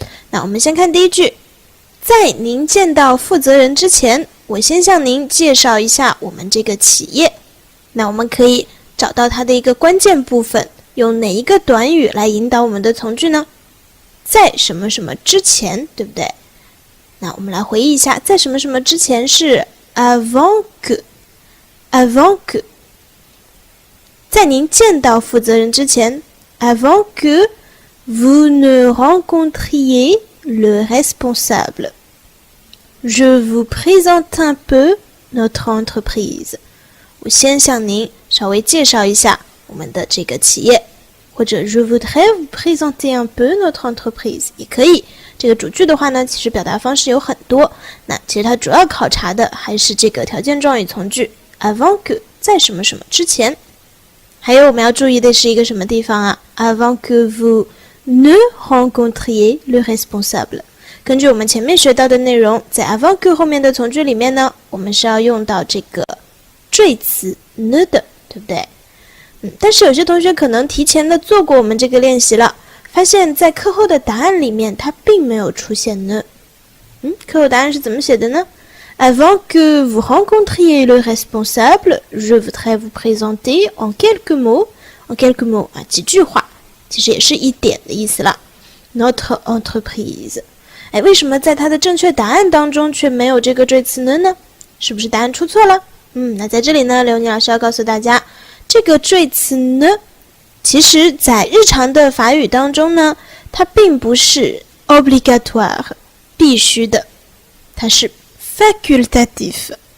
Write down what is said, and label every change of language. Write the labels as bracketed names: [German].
[Chinese] 那我们先看第一句，在您见到负责人之前，我先向您介绍一下我们这个企业。那我们可以找到它的一个关键部分，用哪一个短语来引导我们的从句呢？在什么什么之前，对不对？那我们来回忆一下，在什么什么之前是 avant que，avant que。在您见到负责人之前 [French] avant que vous ne rencontriez le responsable. Je vous présente un peu notre entreprise. [Chinese] 我先向您稍微介绍一下我们的这个企业，或者 [French] Je voudrais vous présenter un peu notre entreprise [Chinese] 也可以。这个主句的话呢，其实表达方式有很多，那其实它主要考察的还是这个条件状语从句 avant que 在什么什么之前。还有我们要注意的是一个什么地方啊 [French] avant que vous ne rencontriez le responsable。 [Chinese] 根据我们前面学到的内容，在 avant que 后面的从句里面呢，我们是要用到这个缀词 ne 的，对不对？但是有些同学可能提前的做过我们这个练习了，发现在课后的答案里面它并没有出现 ne。课后答案是怎么写的呢？ [French] Avant que vous rencontriez le responsable, je voudrais vous présenter en quelques mots, [Chinese] 几句话，其实也是一点的意思了。 [French] Notre entreprise。 [Chinese] 为什么在它的正确答案当中却没有这个缀词呢？是不是答案出错了？那在这里呢，刘妮老师要告诉大家，这个缀词呢，其实在日常的法语当中呢，它并不是 obligatoire 必须的，它是 facultatif。